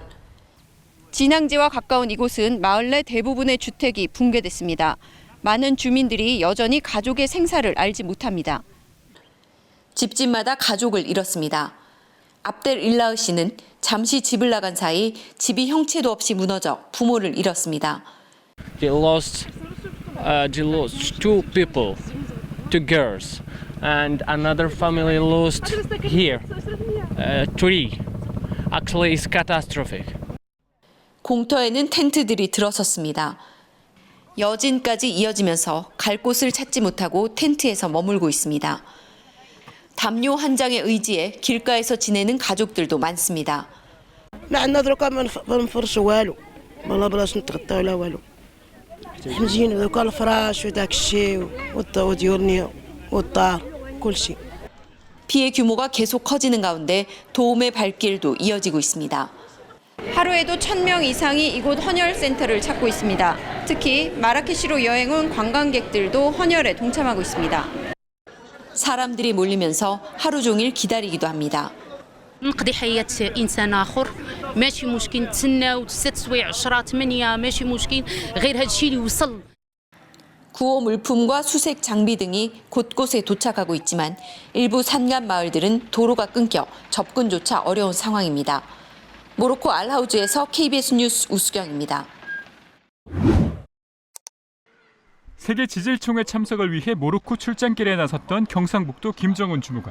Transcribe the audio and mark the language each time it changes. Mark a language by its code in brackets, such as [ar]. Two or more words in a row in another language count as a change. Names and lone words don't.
[ko] 진앙지와 가까운 이곳은 마을 내 대부분의 주택이 붕괴됐습니다. 많은 주민들이 여전히 가족의 생사를 알지 못합니다. 집집마다 가족을 잃었습니다. 압델 일라흐 씨는 잠시 집을 나간 사이 집이 형체도 없이 무너져 부모를 잃었습니다. [en] They lost two people, two girls, and another family lost here, three. Actually, it's catastrophic. [ko] 공터에는 텐트들이 들어섰습니다. 여진까지 이어지면서 갈 곳을 찾지 못하고 텐트에서 머물고 있습니다. 담요 한 장의 의지에 길가에서 지내는 가족들도 많습니다. [ar] عندنا دركا ما نفرشوا والو والله بلاش نتغطاو لا والو حمزين دوكا الفراش وداك الشيء والضو ديالنا والدار كلشي. [ko] 피해 규모가 계속 커지는 가운데 도움의 발길도 이어지고 있습니다. 하루에도 1,000명 이상이 이곳 헌혈센터를 찾고 있습니다. 특히 마라케시로 여행 온 관광객들도 헌혈에 동참하고 있습니다. 사람들이 몰리면서 하루 종일 기다리기도 합니다. [ar] نقضي حياة إنسان آخر ماشي مشكل نتسناو 6 سوايع 10 8 ماشي مشكل غير هذا الشيء اللي وصل. [ko] 구호 물품과 수색 장비 등이 곳곳에 도착하고 있지만 일부 산간 마을들은 도로가 끊겨 접근조차 어려운 상황입니다. 모로코 알하우즈에서 KBS 뉴스 우수경입니다. 세계 지질총회 참석을 위해 모로코 출장길에 나섰던 경상북도 김정은 주무관.